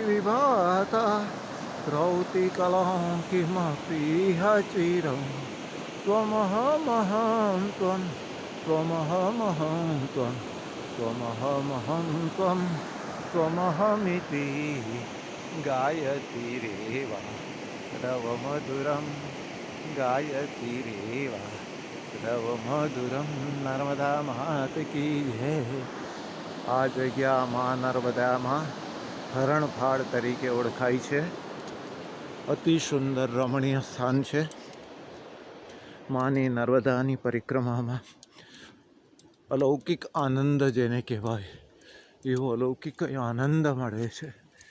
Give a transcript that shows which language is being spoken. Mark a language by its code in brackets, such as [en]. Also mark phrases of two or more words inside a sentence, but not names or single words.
[sa] विभाता रौतिकलं किमपीह चिरं त्वमहमहं त्वं त्वमहमहं त्वं त्वमहमहं त्वं त्वमहमिति गायति रेवा रवमधुरं गायति रेवा रवमधुरं [hi] नर्मदा मात की जय। [gu] આ જગ્યા માં નર્મદામાં હરણફાળ તરીકે ઓળખાય છે. અતિ સુંદર રમણીય સ્થાન છે. માની નર્મદાની પરિક્રમામાં અલૌકિક આનંદ જેને કહેવાય એવો અલૌકિક આનંદ મળે છે.